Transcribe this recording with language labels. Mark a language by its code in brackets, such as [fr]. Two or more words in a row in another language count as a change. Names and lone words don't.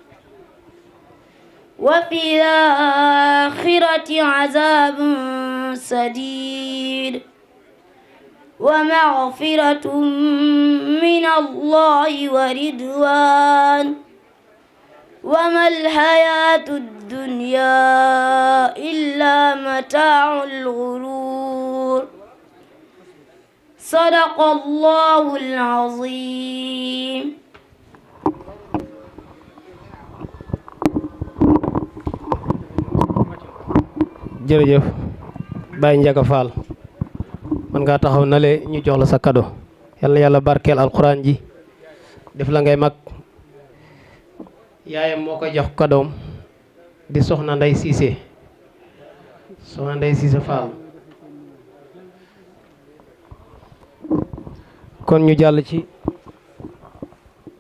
[ar] وفي الآخرة عذاب شديد ومغفرة من الله ورضوان وما الحياة الدنيا إلا متاع الغرور صدق الله العظيم. [wo] jërëjëf Baye Ndiaga Fall man ngaa taxaw na le ñu jox la sa cadeau yal na yàlla barkeel alxuraan ji def la ngay mag yaayam moo koy jox cadeau di soxna Ndey Siise Fall kon ñu jàll ci